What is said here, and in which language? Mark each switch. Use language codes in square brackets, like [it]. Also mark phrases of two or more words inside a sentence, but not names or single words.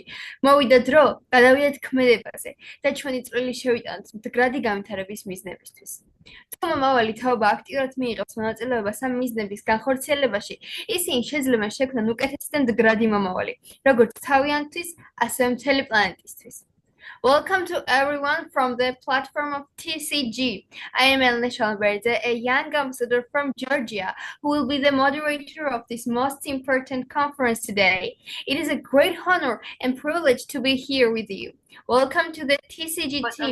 [ka] მოვიდა დრო, გადავიდეთ ქმედებაზე და ჩვენი წვლილი შევიტანოთ მდგრადი განვითარების მიზნებისთვის. თუ მომავალი თაობა აქტიურად მიიღებს მონაწილეობას ამ მიზნების განხორციელებაში, ისინი შეიძლება შექმნან უკეთესი და მდგრადი მომავალი, როგორც თავიანთთვის, ასევე მთელი პლანეტისთვის. [en] Welcome to everyone from the platform of TCG. I am Elena Shalberdze, a young ambassador from Georgia, who will be the moderator of this most important conference today. It is a great honor and privilege to be here with you. Welcome to the TCG team.